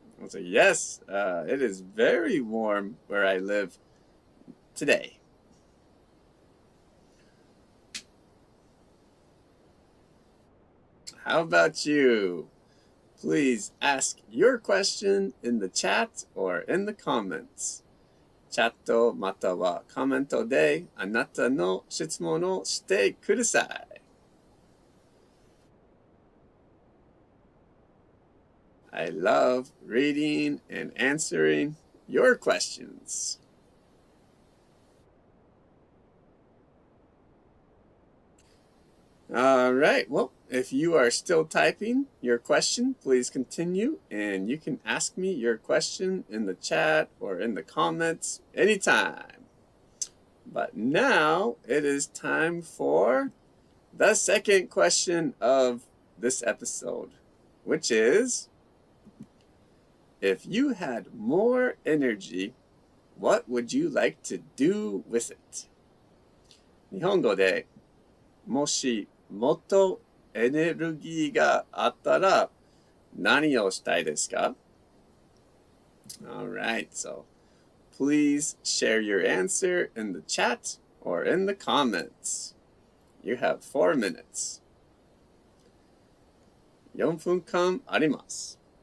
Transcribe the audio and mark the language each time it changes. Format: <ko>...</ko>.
<en>I'll say, yes, it is very warm where I live today. How about you? Please ask your question in the chat or in the comments.</en> <ja>チャットまたはコメントであなたの質問をしてください。</ja> <en>I love reading and answering your questions. All right. Well, if you are still typing your question, please continue, and you can ask me your question in the chat or in the comments anytime. But now it is time for the second question of this episode, which is, if you had more energy, what would you like to do with it?</en> <ja>日本語でもしもっとエネルギーがあったら何をしたいですか?</ja> <en>All right, so please share your answer in the chat or in the comments. You have 4 minutes.</en> <ja>4分間あります。</ja>